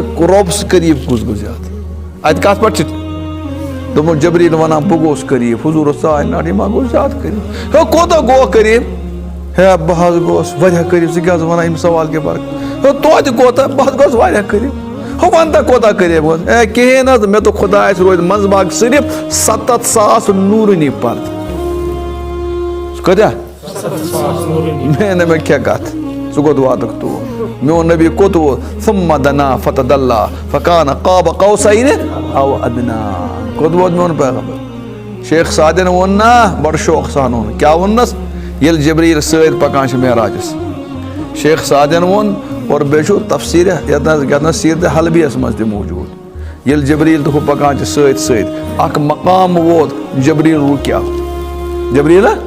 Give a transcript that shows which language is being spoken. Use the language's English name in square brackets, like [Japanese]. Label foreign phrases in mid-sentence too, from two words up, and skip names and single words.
[Kashmiri] رۄبس قریٖب کُس گوٚو زیادٕ اتہِ کتھ پٮ۪ٹھ چھِ دوٚپُن جبرائیل ونان بہٕ گوٚوُس قریٖب حضوٗرس ژاے نٹھ یہِ ما گوٚو زیادٕ قریٖب ہے کوتاہ گوٚو قریٖب ہے بہٕ حظ گوٚوُس واریاہ قریٖب ژٕ کیٛاہ حظ وَنان اَمہِ سوال کہِ برکت ہے توتہِ کوتاہ بہٕ حظ گوٚوُس واریاہ قریٖب ہُہ وَن تہٕ کوتاہ قریٖب گوٚوُس ہے کِہیٖنۍ حظ مےٚ دوٚپ خۄدایس روزِ منٛزٕ باغ صرف 7,000 نوٗرٲنی پردٕ کۭتیاہ مےٚ نہٕ مےٚ کیٛاہ کتھ ژٕ کوٚت واتکھ تور میون نبی کوٚت ووت [Arabic] ثم دنا فتدلى فكان قاب قوسين او ادنى [Kashmiri] کوٚت ووت میون پیغمبر شیخ سعدن ووٚن نا بڑٕ شوق سان ووٚن کیٛاہ ووٚننس ییٚلہِ جبرائیل سۭتۍ پکان چھِ معراجس شیخ سعدن ووٚن اور بیٚیہِ چھُ تفسیٖر یتھ سیٖرت حلبیس منٛز تہِ موٗجوٗد ییٚلہِ جبرائیل تہٕ ہُہ پکان چھِ سۭتۍ سۭتۍ اکھ مقام ووت جبرائیل رُکیو جبرائیل